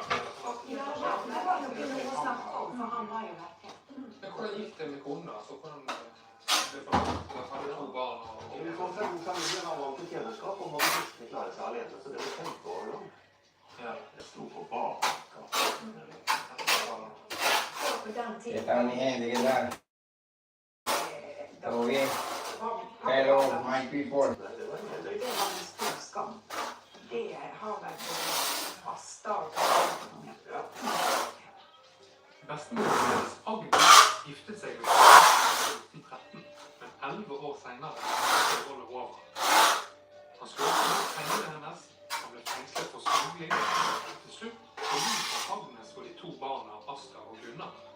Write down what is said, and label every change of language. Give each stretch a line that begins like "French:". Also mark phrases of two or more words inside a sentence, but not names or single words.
Norwegian: Ja, det var jo ikke noe å snakke om, for han var jo vekke. Men hvordan gikk det med kona? Så hvordan... Det var 2 barn og... Vi kom fra en familie han valgte tjenerskap og måtte virkelig klare seg alene, så det var 15 år lang. Ja. Jeg sto på bar.
Spanish: Esta mi gente, ¿qué tal? ¿Todo bien?
English: Hello, my people.
Norwegian: Det var en stor skam. Det har vært fasta og Bestemorens Agnes giftet seg i 1913, men 11 år senere var forholdet over. Han skulle også mot pengene hennes, han ble fengslet for smugling, og til slutt forlot Agnes for de 2 barna Asta og Gunnar.